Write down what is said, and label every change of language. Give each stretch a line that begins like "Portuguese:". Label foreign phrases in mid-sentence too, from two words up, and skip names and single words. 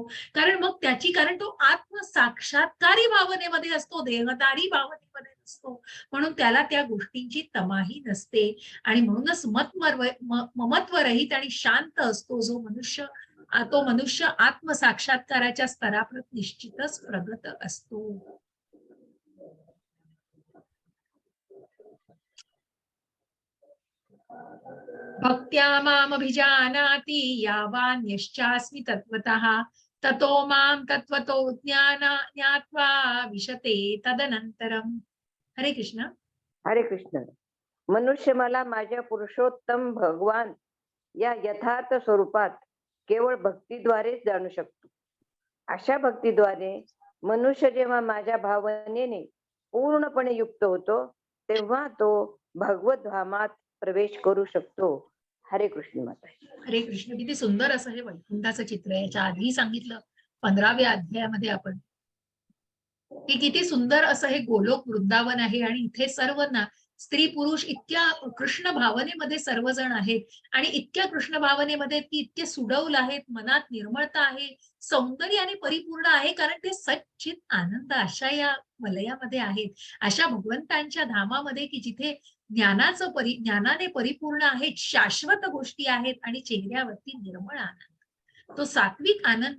Marathi: कारण मग कारण तो आत्मसाक्षात्कारी भावनेमध्ये असतो, देहदारी भावनेमध्ये नसतो, म्हणून त्याला त्या गोष्टींची तमाही नसते आणि म्हणूनच ममत्व रहित आणि शांत असतो तो मनुष्य आत्मसाक्षात्काराच्या स्तरापर्यंत निश्चितच प्रगत असतो.
Sanskrit: भक्त्या मामभिजानाति यावान्यश्चास्मि तत्त्वतः ततो मां तत्त्वतो ज्ञात्वा विशते तदनंतरम.
Marathi: हरे कृष्ण. हरे कृष्ण. मनुष्य मला माझ्या पुरुषोत्तम भगवान या यथार्थ स्वरूपात केवळ भक्तीद्वारेच जाणू शकतो. अशा भक्तीद्वारे मनुष्य जेव्हा माझ्या भावनेने पूर्णपणे युक्त होतो, तेव्हा तो भगवत धामात प्रवेश करू शकतो. हरे कृष्ण माता. हरे कृष्ण. किती सुंदर असं हे वैकुंठाचं चित्र आहे. याच्या आधी सांगितलं 15व्या अध्यायामध्ये आपण की किती सुंदर असं हे गोलोक वृंदावन आहे आणि इथे सर्व ना स्त्री पुरुष इतक्या कृष्ण भावनेमध्ये सर्वजण आहेत आणि इतक्या कृष्ण भावनेमध्ये ती इतके सुडौल आहेत, मनात निर्मळता आहे, सौंदर्याने परिपूर्ण आहे, कारण ते सच्चित आनंद अशा या वलयामध्ये आहेत, अशा भगवंतांच्या धामामध्ये की जिथे ज्ञानाने परिपूर्ण आहेत, शाश्वत गोष्टी आहेत आणि चेहऱ्यावरती निर्मळ आनंद, तो सात्विक आनंद.